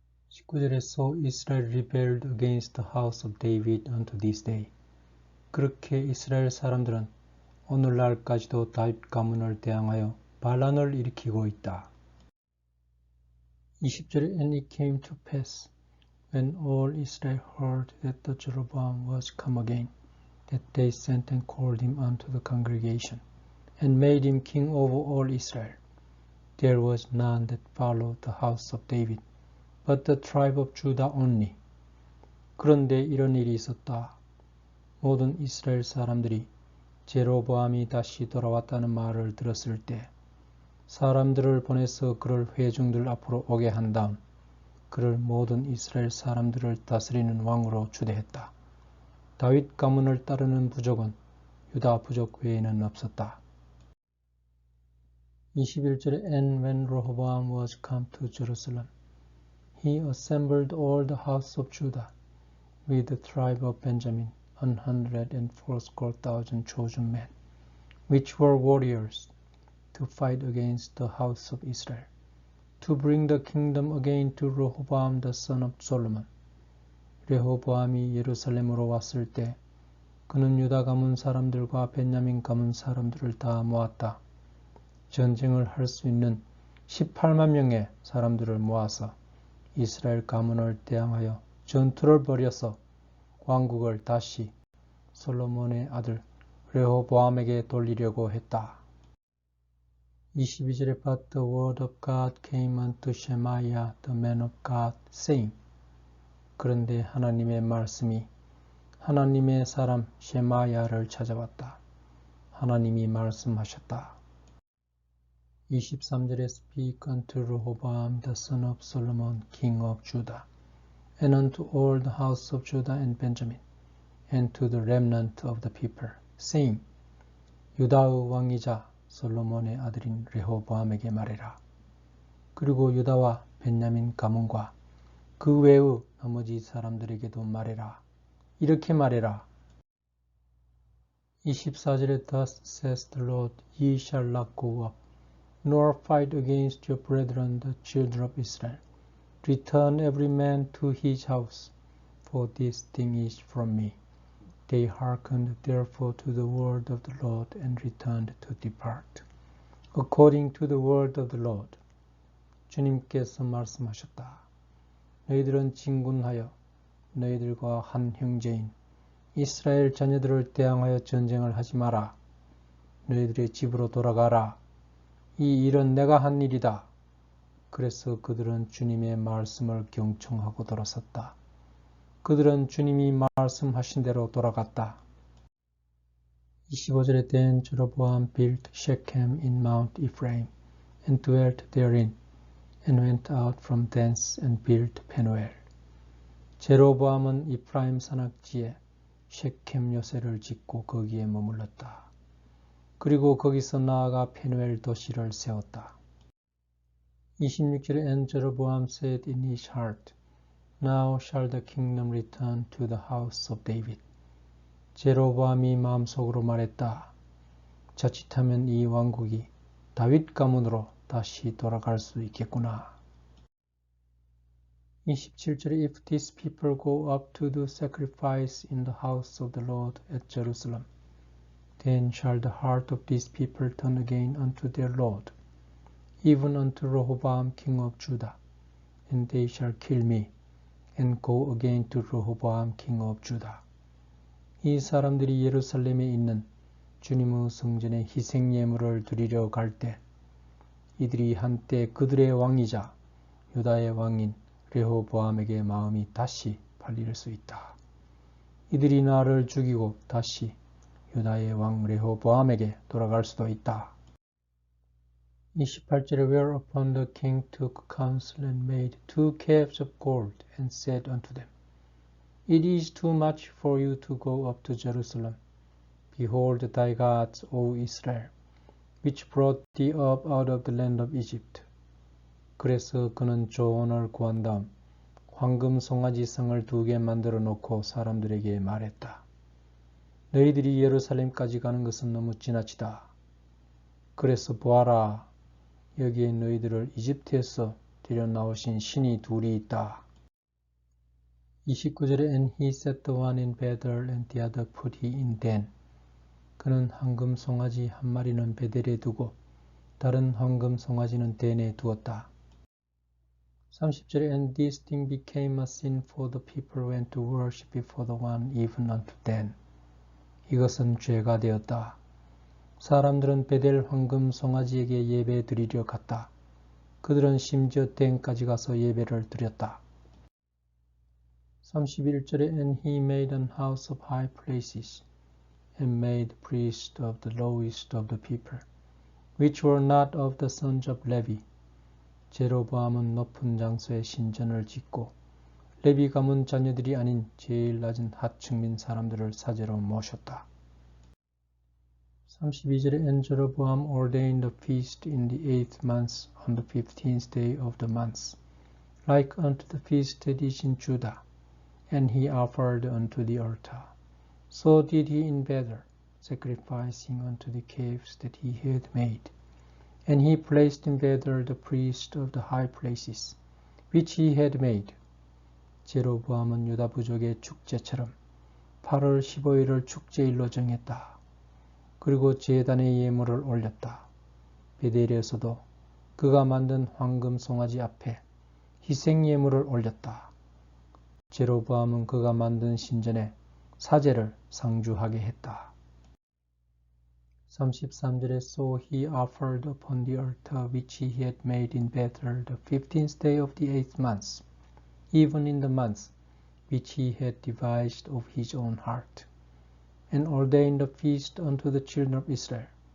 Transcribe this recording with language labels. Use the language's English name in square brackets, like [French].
[English] 19절에 So Israel rebelled against the house of David unto this day. [Korean] 그렇게 이스라엘 사람들은 오늘날까지도 다윗 가문을 대항하여 반란을 일으키고 있다. [English] 20절에 And it came to pass, when all Israel heard that the Jeroboam was come again, that they sent and called him unto the congregation, and made him king over all Israel. There was none that followed the house of David, but the tribe of Judah only. [Korean] 그런데 이런 일이 있었다. 모든 이스라엘 사람들이 제로보암이 다시 돌아왔다는 말을 들었을 때 사람들을 보내서 그를 회중들 앞으로 오게 한 다음 그를 모든 이스라엘 사람들을 다스리는 왕으로 추대했다. 다윗 가문을 따르는 부족은 유다 부족 외에는 없었다. [English] 21절에 And when Rehoboam was come to Jerusalem, he assembled all the house of Judah with the tribe of Benjamin, 140,000 chosen men, which were warriors, to fight against the house of Israel, to bring the kingdom again to Rehoboam the son of Solomon. [Korean] 레호보암이 예루살렘으로 왔을 때 그는 유다 가문 사람들과 베냐민 가문 사람들을 다 모았다. 전쟁을 할 수 있는 18만 명의 사람들을 모아서 이스라엘 가문을 대항하여 전투를 벌여서 왕국을 다시 솔로몬의 아들 레호보암에게 돌리려고 했다. [English] 22절에 But the word of God came unto Shemaiah the man of God, saying [Korean] 그런데 하나님의 말씀이 하나님의 사람 셰마야를 찾아왔다. 하나님이 말씀하셨다. [English] 23절에 Speak unto Rehoboam the son of Solomon king of Judah, and unto all the house of Judah and Benjamin, and to the remnant of the people, saying [Korean] 유다의 왕이자 솔로몬의 아들인 레호보암에게 말해라. 그리고 유다와 베냐민 가문과 그 외의 나머지 사람들에게도 말해라. 이렇게 말해라. [English] 24절에 Thus says the Lord, Ye shall not go up, nor fight against your brethren the children of Israel. Return every man to his house, for this thing is from me. They hearkened therefore to the word of the Lord and returned to depart. According to the word of the Lord. [Korean] 주님께서 말씀하셨다. 너희들은 진군하여 너희들과 한 형제인 이스라엘 자녀들을 대항하여 전쟁을 하지 마라. 너희들의 집으로 돌아가라. 이 일은 내가 한 일이다. 그래서 그들은 주님의 말씀을 경청하고 돌아섰다. 그들은 주님이 말씀하신 대로 돌아갔다. [English] 25절에 Then Jeroboam built Shechem in Mount Ephraim and dwelt therein, and went out from thence and built Penuel. [Korean] 제로보암은 이프라임 산악지에 셰켐 요새를 짓고 거기에 머물렀다. 그리고 거기서 나아가 페누엘 도시를 세웠다. [English] 26절에 And Jeroboam said in his heart, Now shall the kingdom return to the house of David. [Korean] 제로보암이 마음속으로 말했다. 자칫하면 이 왕국이 다윗 가문으로 다시 돌아갈 수 있겠구나. [English] 27절에 If these people go up to do sacrifice in the house of the Lord at Jerusalem, then shall the heart of these people turn again unto their Lord, even unto Rehoboam king of Judah, and they shall kill me, and go again to Rehoboam king of Judah. [Korean] 이 사람들이 예루살렘에 있는 주님의 성전에 희생 예물을 드리려 갈 때 이들이 한때 그들의 왕이자 유다의 왕인 레호보암에게 마음이 다시 팔릴 수 있다. 이들이 나를 죽이고 다시 유다의 왕 레호보암에게 돌아갈 수도 있다. [English] 28절에 Whereupon the king took counsel and made 2 calves of gold and said unto them, It is too much for you to go up to Jerusalem. Behold thy gods, O Israel, which brought thee up out of the land of Egypt. [Korean] 그래서 그는 조언을 구한 다음 황금 송아지 성을 2개 만들어 놓고 사람들에게 말했다. 너희들이 예루살렘까지 가는 것은 너무 지나치다. 그래서 보아라, 여기에 너희들을 이집트에서 데려나오신 신이 2이 있다. [English] 29절에 And he set the one in Bethel and the other put he in Dan. [Korean] 그는 황금 송아지 한 마리는 베델에 두고 다른 황금 송아지는 댄에 두었다. [English] 30절에 And this thing became a sin for the people went to worship before the one even unto Dan. [Korean] 이것은 죄가 되었다. 사람들은 베델 황금 송아지에게 예배 드리려 갔다. 그들은 심지어 댄까지 가서 예배를 드렸다. [English] 31절에 And he made an house of high places and made priests of the lowest of the people, which were not of the sons of Levi. [Korean] 제로보암은 높은 장소에 신전을 짓고 레위 가문 자녀들이 아닌 제일 낮은 하층민 사람들을 사제로 모셨다. [English] 32절에 And Jeroboam ordained a feast in the 8th month on the 15th day of the month, like unto the feast that is in Judah, and he offered unto the altar. So did he in Bethel, sacrificing unto the calves that he had made. And he placed in Bethel the priest of the high places, which he had made. [Korean] 제로보암은 유다 부족의 축제처럼 8월 15일을 축제일로 정했다. 그리고 제단의 예물을 올렸다. 베델에서도 그가 만든 황금 송아지 앞에 희생 예물을 올렸다. 제로보암은 그가 만든 신전에 사제를 상주하게 했다. [English] 33절에 So he offered upon the altar which he had made in Bethel the 15th day of the 8th month, even in the month which he had devised of his own heart, and ordained a feast unto the children of Israel.